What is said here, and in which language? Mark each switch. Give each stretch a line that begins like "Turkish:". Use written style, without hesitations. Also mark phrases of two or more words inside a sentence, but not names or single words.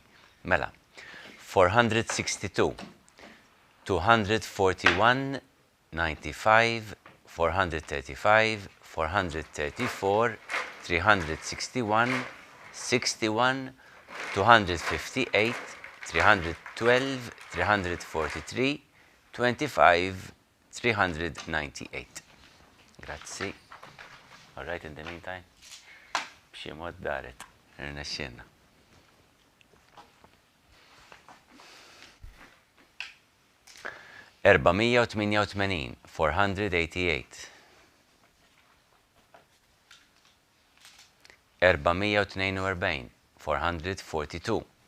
Maltese: Mela, 462, 241, 95, 435, 434, 361, 61, 258, 312, 343, 25, 398. Grazzi.
English: All right, in the meantime,
Maltese: b'xi mod daret, irnexxielna. Erbamija u 88, 488. 442, 442.